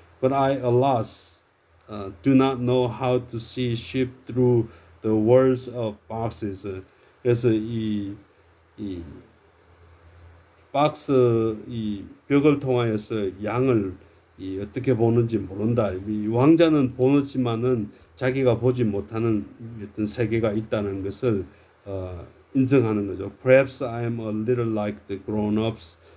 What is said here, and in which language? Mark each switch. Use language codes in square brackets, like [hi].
[en] But I, alas, do not know how to see sheep through the walls of boxes. [ko] 그래서 이 박스 이 벽을 통하여서 양을 어떻게 보는지 모른다. 이 왕자는 보지만은 자기가 보지 못하는 어떤 세계가 있다는 것을 인정하는 거죠. [en] Perhaps I am a little like the grown-ups.